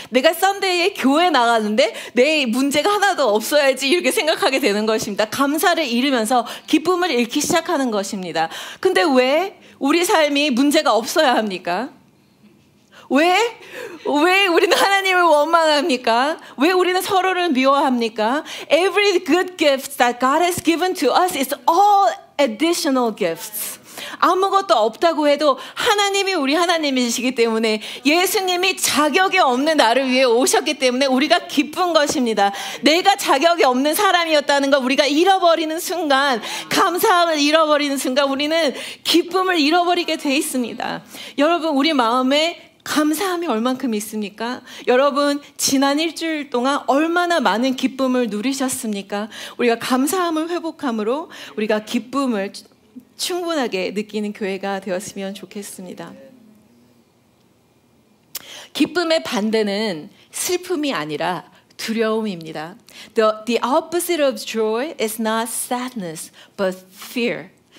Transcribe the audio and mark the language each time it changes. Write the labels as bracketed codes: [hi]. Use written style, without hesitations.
[ko] 내가 썬데이에 교회 나가는데 내 문제가 하나도 없어야지 이렇게 생각하게 되는 것입니다. 감사를 잃으면서 기쁨을 잃기 시작하는 것입니다. 근데 왜 우리 삶이 문제가 없어야 합니까? 왜 우리는 하나님을 원망합니까? 왜 우리는 서로를 미워합니까? [en] Every good gift that God has given to us is all additional gifts. [ko] 아무것도 없다고 해도 하나님이 우리 하나님이시기 때문에 예수님이 자격이 없는 나를 위해 오셨기 때문에 우리가 기쁜 것입니다. 내가 자격이 없는 사람이었다는 걸 우리가 잃어버리는 순간, 감사함을 잃어버리는 순간 우리는 기쁨을 잃어버리게 돼 있습니다. 여러분, 우리 마음에 감사함이 얼만큼 있습니까? 여러분, 지난 일주일 동안 얼마나 많은 기쁨을 누리셨습니까? 우리가 감사함을 회복함으로 우리가 기쁨을 충분하게 느끼는 교회가 되었으면 좋겠습니다. 기쁨의 반대는 슬픔이 아니라 두려움입니다. [en] The opposite of joy is not sadness, but fear.